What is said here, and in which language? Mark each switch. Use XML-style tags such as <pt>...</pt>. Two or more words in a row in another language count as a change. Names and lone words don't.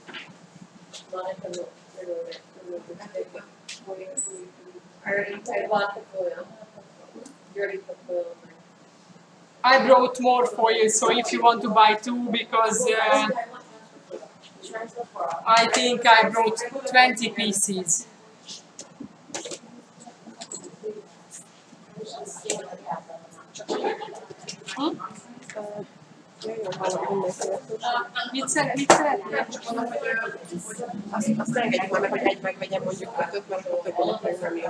<en>I brought more for you, so if you want to buy two, because I think I brought 20 pieces. Hm?</en> <hu>Mit szeretnél? Azt engedjük már meg, hogy egy megvegyem mondjuk 5-öt, mert többet meg nem jön.</hu>